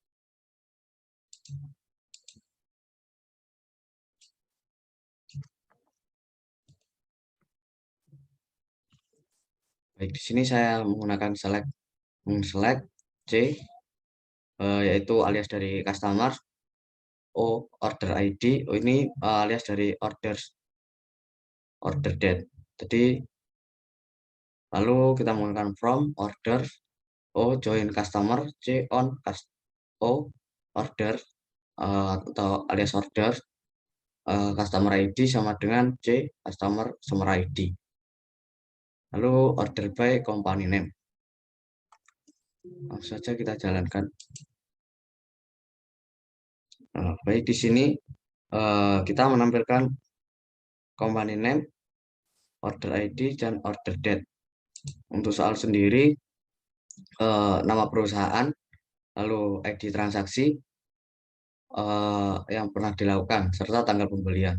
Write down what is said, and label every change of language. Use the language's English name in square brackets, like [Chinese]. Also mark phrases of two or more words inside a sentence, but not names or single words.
[Indonesian] Baik, di sini saya menggunakan [English] select C, [Indonesian] yaitu alias dari customer. [English] O order ID, [Indonesian] ini alias dari [English] order date. [Indonesian] Jadi lalu kita menggunakan [English] from order, O join customer, C on O order [Indonesian] atau alias [English] order, customer ID [Indonesian] sama dengan [English] C customer ID. [Indonesian] Lalu [English] order by company name. [Indonesian] Langsung saja kita jalankan. Baik, di sini kita menampilkan [English] company name, order ID, [Indonesian] dan [English] order date. [Indonesian] Untuk soal sendiri, nama perusahaan, lalu ID transaksi yang pernah dilakukan, serta tanggal pembelian.